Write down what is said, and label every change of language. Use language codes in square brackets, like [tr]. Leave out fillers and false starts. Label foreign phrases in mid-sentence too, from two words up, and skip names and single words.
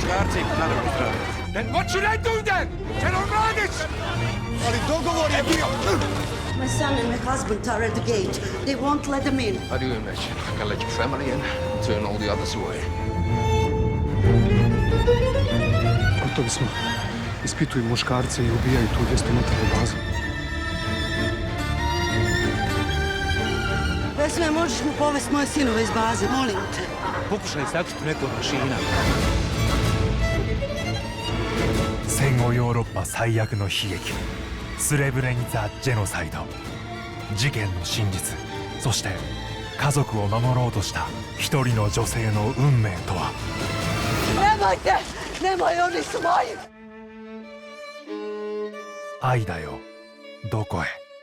[bs] princip, naravno zdravo. [en] Then what should I do then? J-LODlive! [bs] Ali dogovor je bio... [en] My son and my husband are at the gate. They won't let them in. How do you imagine I can let your family in and turn all the others away? [bs] Gotovi smo. Ispituju muškarce i ubijaju tu 200 metara bazu. Vesme, možeš mu povesti moje sinove iz baze, molim te. Pokušaj sakriti neku od mašina. [ja] 戦後ヨーロッパ最悪の悲劇スレブレニザ・ジェノサイド事件の真実そして家族を守ろうとした一人の女性の運命とは [bs] Nemojte! Nemoj, oni su moji! [ja] 愛だよどこへ